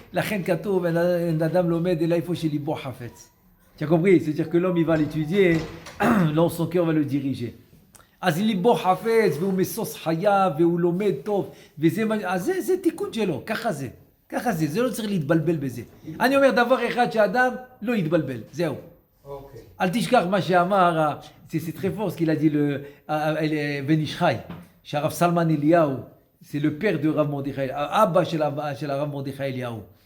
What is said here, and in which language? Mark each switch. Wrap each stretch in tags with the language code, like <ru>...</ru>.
<he>לכן כתוב, אדם לומד אל איפה שליבו חפץ.</he> <fr>Tu as compris? C'est-à-dire que l'homme il va l'étudier, là son cœur va le diriger.</fr> <he>אז ליבו חפץ והוא מסוס חייו והוא לומד טוב, אז זה תיקון שלו, ככה זה, זה לא צריך להתבלבל בזה. אני אומר דבר אחד שאדם לא יתבלבל, זהו. אל תשכח מה שאמר,</he> <fr>c'est très fort ce qu'il a dit</fr> <he>בן איש חי, שהרב סלמן אליהו,</he> <fr>c'est le père de</fr> <he>רב מרדכי, האבא של הרב מרדכי אליהו.</he>